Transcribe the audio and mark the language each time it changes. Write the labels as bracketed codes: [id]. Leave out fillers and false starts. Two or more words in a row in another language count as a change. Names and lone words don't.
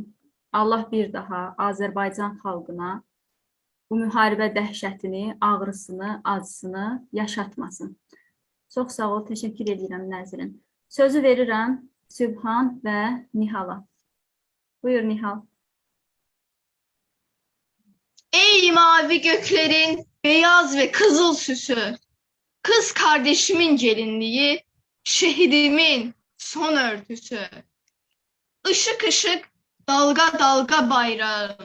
[az] Allah bir daha Azərbaycan xalqına bu müharibə dəhşətini, ağrısını, acısını yaşatmasın. Çox sağ ol, təşəkkür edirəm Nəzrin. Sözü verirəm Sübhan və Nihala. Buyur Nihal. [tr] Ey mavi göklerin beyaz ve kızıl süsü, kız kardeşimin gelinliği, şehidimin son örtüsü. Işık ışık, dalga dalga bayrağım.